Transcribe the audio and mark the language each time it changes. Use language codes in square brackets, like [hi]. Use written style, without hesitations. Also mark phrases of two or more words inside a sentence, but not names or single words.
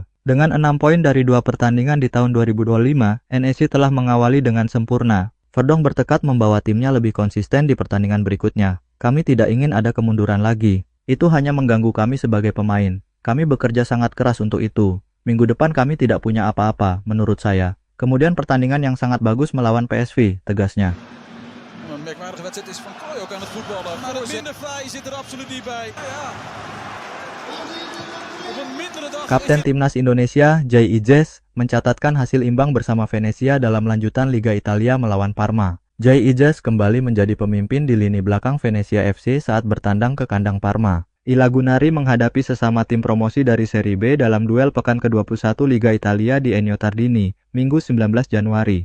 [id] Dengan 6 poin dari 2 pertandingan di tahun 2025, NEC telah mengawali dengan sempurna. Verdong bertekad membawa timnya lebih konsisten di pertandingan berikutnya. Kami tidak ingin ada kemunduran lagi. Itu hanya mengganggu kami sebagai pemain. Kami bekerja sangat keras untuk itu. Minggu depan kami tidak punya apa-apa, menurut saya. Kemudian pertandingan yang sangat bagus melawan PSV, tegasnya. [nl] Een merkwaardige wedstrijd is Van Krooi ook aan het voetballen. Maar een minder fraai zit er absoluut niet bij. [id] Kapten Timnas Indonesia, Jay Ijes, mencatatkan hasil imbang bersama Venezia dalam lanjutan Liga Italia melawan Parma. Jay Ijes kembali menjadi pemimpin di lini belakang Venezia FC saat bertandang ke kandang Parma. Ilagunari menghadapi sesama tim promosi dari Serie B dalam duel pekan ke-21 Liga Italia di Ennio Tardini, Minggu 19 Januari.